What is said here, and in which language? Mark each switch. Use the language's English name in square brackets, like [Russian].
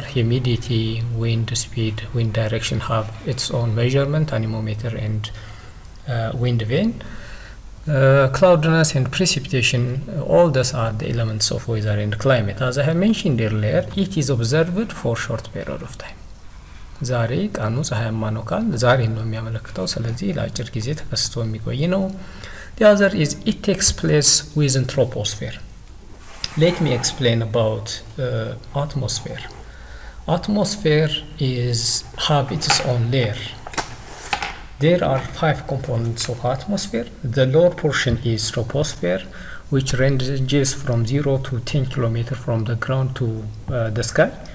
[English] Humidity, wind speed, wind direction have its own measurement, anemometer and wind vane. Cloudiness and precipitation, all these are the elements of weather and climate. As I have mentioned earlier, it is observed for short period of time. [Amharic] ዛሬ ቀኑ ፀሐያማ ነው ካል ዛሬ ነው የሚያመለክተው። ስለዚህ ለአጭር ጊዜ ተከስቶ የሚቆይ ነው። [English] The other is it takes place within troposphere. Let me explain about atmosphere. Atmosphere have its own layer. There are 5 components of atmosphere. The lower portion is troposphere, which ranges from 0 to 10 km from the ground to the sky.